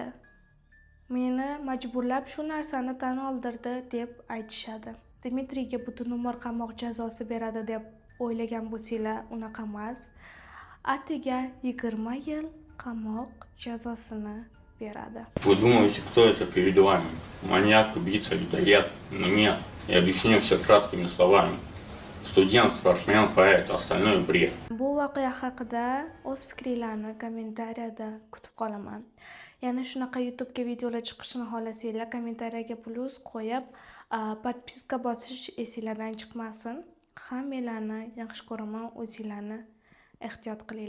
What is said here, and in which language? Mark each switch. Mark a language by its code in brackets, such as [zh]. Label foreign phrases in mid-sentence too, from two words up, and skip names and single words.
[uz] Meni majburlab shu narsani tan oldirdi deb aytishadi. Dmitriyga butun umr qamoq jazosi beradi deb o'ylagan bo'lsanglar, unaqa emas. Atiga 20 yil qamoq jazosini beradi. [ru] Вы думаете, кто это перед вами? Маньяк, убийца, людоед? Но нет, я объясню все краткими словами. Студент, спортсмен, поэт, остальное бред. [uz] Bu voqea haqida o'z fikringizni kommentariyada kutib qolaman. Yana shunaqa YouTube'ga videolar chiqishini xohlasanglar, kommentariyaga plus qo'yib, podpiska bosish esingizdan chiqmasin. Hammalarni yaxshi ko'raman, o'zingizlarni ehtiyot qilinglar.